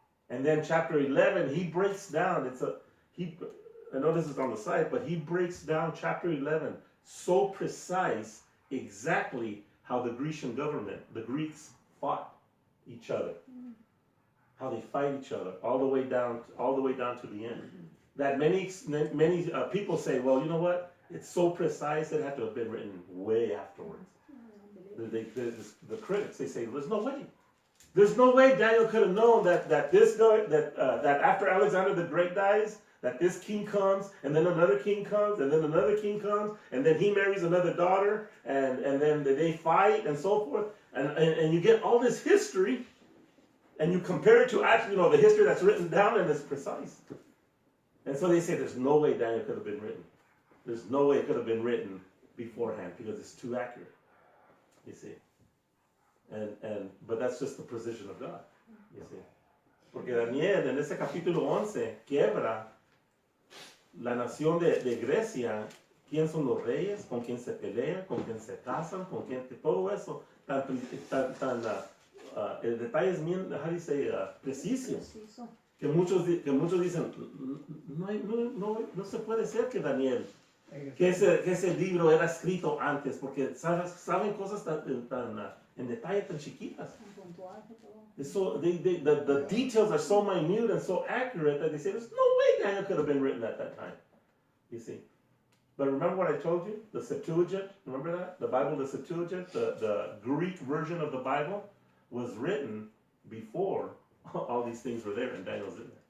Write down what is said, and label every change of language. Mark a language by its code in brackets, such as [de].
[en] And then chapter 11, he breaks down, I know this is on the side, but he breaks down chapter 11 so precise, exactly how the Grecian government, the Greeks, fought each other, how they fight each other, all the way down to the end. That many people say, well, you know what? It's so precise it had to have been written way afterwards. The critics, they say, there's no way. There's no way Daniel could have known that after Alexander the Great dies, that this king comes, and then another king comes, and then another king comes, and then he marries another daughter, and then they fight, and so forth. And you get all this history, and you compare it to actually, the history that's written down, and it's precise. And so they say there's no way Daniel could have been written. There's no way it could have been written beforehand, because it's too accurate. You see. But that's just the precision of God. You see. [es] Porque Daniel, en ese capítulo 11, quiebra la nación de Grecia, quién son los reyes, con quién se pelean, con quién se casan, con quién, todo eso, el detalle es bien, [en] how do you say, [es] preciso, que muchos dicen, no se puede ser que Daniel que ese libro era escrito antes, porque saben cosas en detalle tan chiquitas. [en] It's so, the details are so minute and so accurate that they say there's no way Daniel could have been written at that time. You see. But remember what I told you? The Septuagint, remember that? The Bible, the Septuagint, the Greek version of the Bible was written before all these things were there and Daniel's in there.